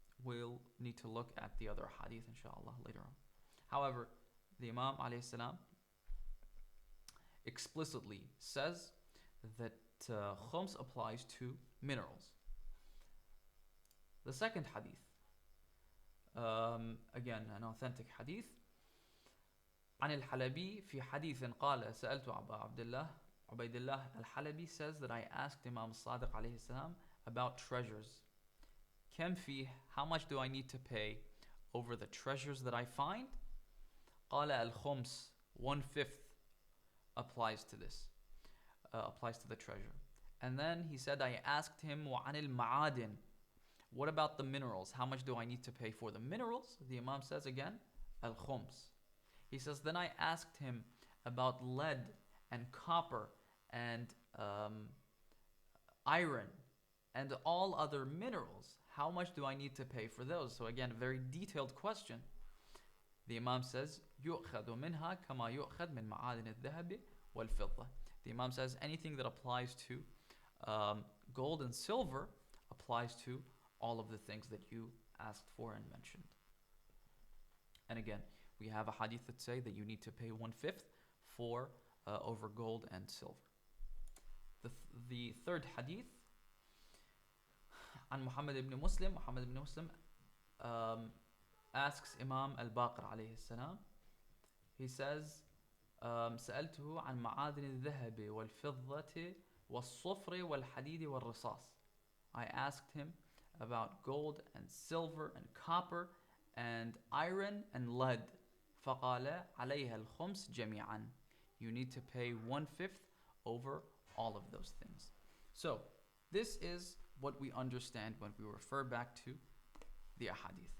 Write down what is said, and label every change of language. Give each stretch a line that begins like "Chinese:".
English: We'll need to look at the other hadith, inshallah, later on. However, the Imam alayhi salam explicitly says that khums applies to minerals. The second hadith, again an authentic hadith.
Arabic: عن الحلبي في حديث قال سألت أبا عبد الله
English: Ubaidullah al-Halabi says that I asked Imam Sadiq alayhi salam about treasures.
Arabic: كم فيه,
English: how much do I need to pay over the treasures that I find?
Arabic: قال الخمس,
English: 1/5 applies to this, applies to the treasure. And then he said, I asked him
Arabic: وعن المعادن,
English: what about the minerals? How much do I need to pay for the minerals? The Imam says again, al-khums. He says, then I asked him about lead and copper and iron and all other minerals. How much do I need to pay for those? So again, a very detailed question. The Imam says,
Arabic: يُؤْخَذُ مِنْهَا كَمَا يُؤْخَذ مِنْ مَعَادِنِ الذَّهَبِ وَالْفِضَّةِ.
English: The Imam says anything that applies to gold and silver applies to all of the things that you asked for and mentioned. And again, we have a hadith that say that you need to pay 1/5 for over gold and silver. The third hadith, عن Muhammad ibn Muslim. Muhammad ibn Muslim asks Imam al-Baqir alayhi salam. He says,
Arabic: سألته عن معادن الذهب والفضة والصفر والحديد والرصاص.
English: I asked him about gold and silver and copper and iron and lead.
Arabic: فقال عليها الخمس جميعا.
English: You need to pay 1/5 over all of those things. So this is what we understand when we refer back to the ahadith.